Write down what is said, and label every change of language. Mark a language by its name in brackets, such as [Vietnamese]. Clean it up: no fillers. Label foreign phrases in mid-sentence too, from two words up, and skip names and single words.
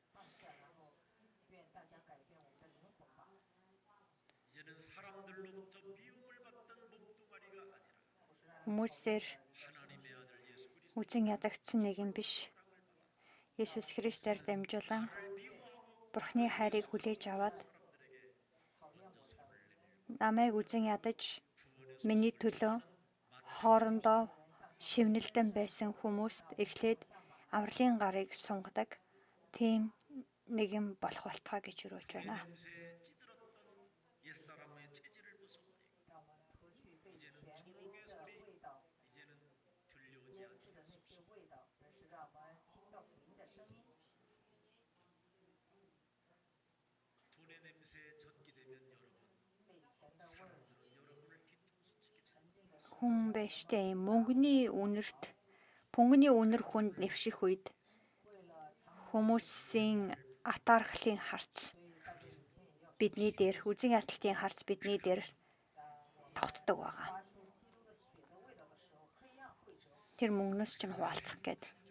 [Korean] 이제는 사람들로부터 미움을 받던 몸뚱아리가 아니라 [Mongolian] Хүмүүсээр [Korean] 하나님의 아들 예수 그리스도 [Mongolian] үзэн ядагдсан нэг юм биш. Есүс Христээр дамжуулан Бурхны хайрыг хүлээж аваад намайг үзэн ядаж миний төлөө хоорондоо шивнэлдэн байсан хүмүүст эхлээд авралын гарыг сунгадаг тийм нэгэн болох болтугай гэж өрөөж байна. [Korean] 냄새에 찌들었던 옛사람의 체질을 벗어버리고 이제는 초록의 소리 이제는 들려오지 않게 하십시오. 돈의 냄새에 젖게 되면 여러분 사람들은 여러분을 뒤통수치게 됩니다. [Mongolian] Хүн биш дээ. Мөнгөний үнэр хүнд нэвших үед хүмүүсийн атаархлын харц бидний дээр үзэн ядалтын харц бидний дээр тогтдог байгаа. Тэр мөнгнөөс ч хуваалцах гээд.